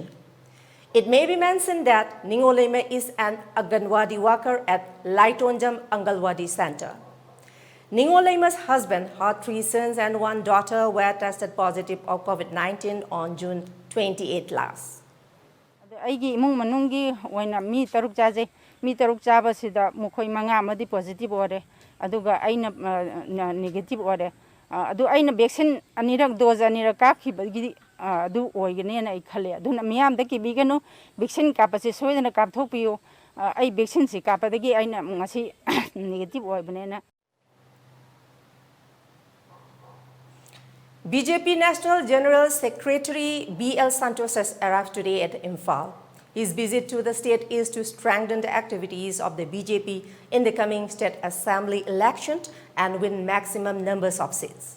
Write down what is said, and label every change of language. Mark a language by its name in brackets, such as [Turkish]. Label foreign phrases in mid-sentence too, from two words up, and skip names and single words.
[English] It may be mentioned that Ningoleme is an Anganwadi worker at Laitonjam Angalwadi Center. Ningolema's husband, her 3 sons and 1 daughter were tested positive of COVID-19 on June 28 last. [Manipuri] Aigi imung manungi waina mi taruk jaje mi taruk jaba sida mukhoi manga amadi positive ore aduga aina negative ore adu aina vaccine anirak dose anirak kakhibagi adu oigane na ikhale aduna miyam da kibiganu vaccine kapase soidana kapthokpiyo ai vaccine si kapadagi aina ngasi negative oibane. [English] BJP National General Secretary B.L. Santos has arrived today at Imphal. His visit to the state is to strengthen the activities of the BJP in the coming state assembly election and win maximum numbers of seats.